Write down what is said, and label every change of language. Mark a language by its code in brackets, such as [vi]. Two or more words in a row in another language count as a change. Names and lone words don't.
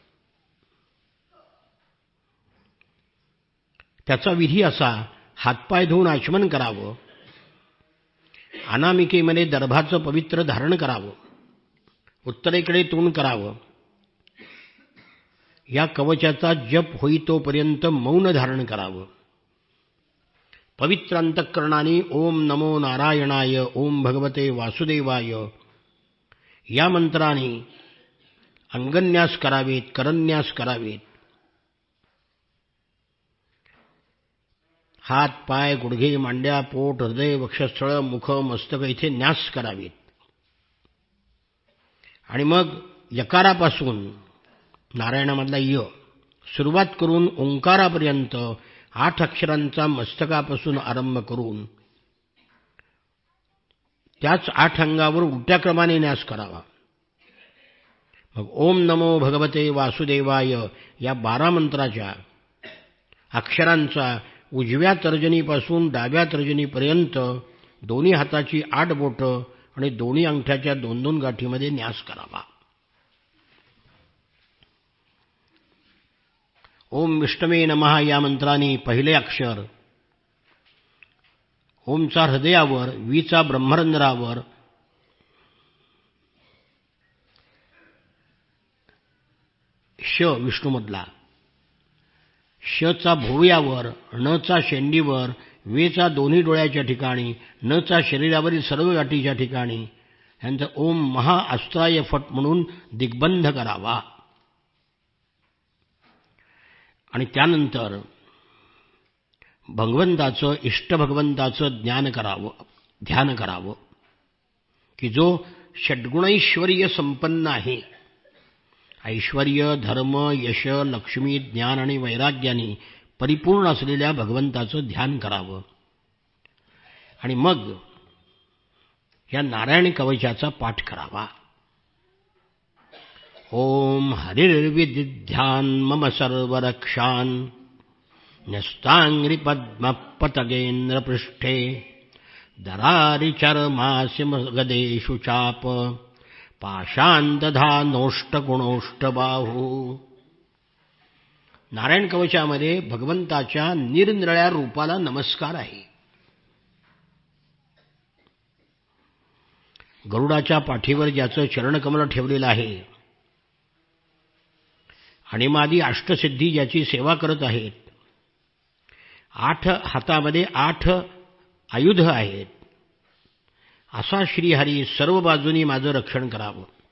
[mr] त्याचा विधी असा, हातपाय धुवून आचमन करावं, अनामिकेमध्ये दर्भाचं पवित्र धारण करावं, उत्तरेकडे तोंड करावं, या कवचाचा जप होई तोपर्यंत मौन धारण करावं, पवित्र अंतःकरणाने [sa] ओम नमो नारायणाय, ओम भगवते वासुदेवाय [mr] या मंत्राने अंगन्यास करावेत, करन्यास करावेत. हात, पाय, गुडघे, मांड्या, पोट, हृदय, वक्षस्थळ, मुख, मस्तक इथे न्यास करावेत. आणि मग यकारापासून, नारायणामधला य, सुरुवात करून ओंकारापर्यंत 8 अक्षरांचा मस्तकापासून आरंभ करून त्याच 8 अंगावर उलट्या क्रमाने न्यास करावा. मग [sa] ओम नमो भगवते वासुदेवाय [mr] या 12 मंत्राच्या अक्षरांचा उजव्या तर्जनीपासून डाव्या तर्जनीपर्यंत दोन्ही हाताची 8 बोटं आणि दोन्ही अंगठ्याच्या 2-2 गाठीमध्ये न्यास करावा. [sa] ओम विष्णवे नमः [mr] या मंत्राने पहिले अक्षर ओमचा हृदयावर, वीचा ब्रह्मरंध्रावर, श विष्णूमधला, शचा भोवयावर, णचा शेंडीवर, वेचा दोन्ही डोळ्याच्या ठिकाणी, नचा शरीरावरील सर्व गाठीच्या ठिकाणी यांचा [sa] ओम महाअस्त्राय फट [mr] म्हणून दिग्बंध करावा. आणि त्यानंतर भगवंताचं, इष्ट भगवंताचं ध्यान करावं की जो षड्गुणैश्वर्य संपन्न आहे. ऐश्वर्य, धर्म, यश, लक्ष्मी, ज्ञान आणि वैराग्याने परिपूर्ण असलेल्या भगवंताचं ध्यान करावं. आणि मग या नारायण कवचाचा पाठ करावा. [sa] ओम हरिर्विदिध्यान मम सर्वरक्षान न्यस्तांग्रि पद्मपतगेंद्र पृष्ठे दरारिचर्मास्य गदेषु चाप पाशान्तधानोष्टगुणोष्टबाहू. [mr] नारायण कवचामध्ये भगवंताच्या निरनिराळ्या रूपाला नमस्कार आहे. गरुडाच्या पाठीवर ज्याचं चरणकमल ठेवलेलं आहे, अणिमादी अष्टसिद्धी ज्याची सेवा करत आहेत, 8 हातामध्ये 8 आयुध आहेत, असा श्रीहरी सर्व बाजूनी माझं रक्षण करावं.